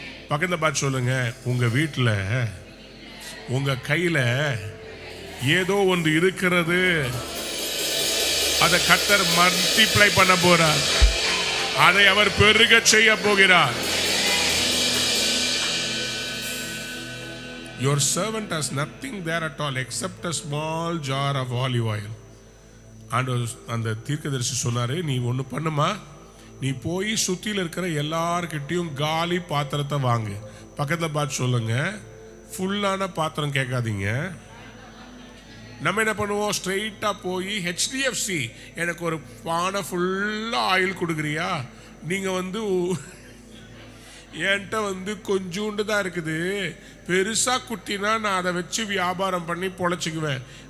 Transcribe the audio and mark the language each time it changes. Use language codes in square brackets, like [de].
[ta] பக்கத்துல பார்த்து சொல்லுங்க, உங்க வீட்டில் உங்க கையில ஏதோ ஒன்று இருக்கிறது, அதை கர்த்தர் மல்டிப்ளை பண்ண போறார், அதை அவர் பெருக செய்ய போகிறார். [en] Your servant has nothing there at all except a small jar of olive oil. [ta] அந்த தீர்க்கதரிசி சொன்னாரு, நீ ஒன்று பண்ணுமா, நீ போய் சுத்தியில் இருக்கிற எல்லார்கிட்டையும் காலி பாத்திரத்தை வாங்கு. பக்கத்தில் பார்த்து சொல்லுங்க, ஃபுல்லான பாத்திரம் கேட்காதீங்க. நம்ம என்ன பண்ணுவோம், ஸ்ட்ரெயிட்டா போய் HDFC எனக்கு ஒரு பானை ஃபுல்லா ஆயில் கொடுக்குறியா, நீங்க வந்து என்கிட்ட வந்து கொஞ்சோண்டு தான் இருக்குது, பெருசா குட்டினா நான் அதை வச்சு வியாபாரம் பண்ணி பொழைச்சிக்குவேன்.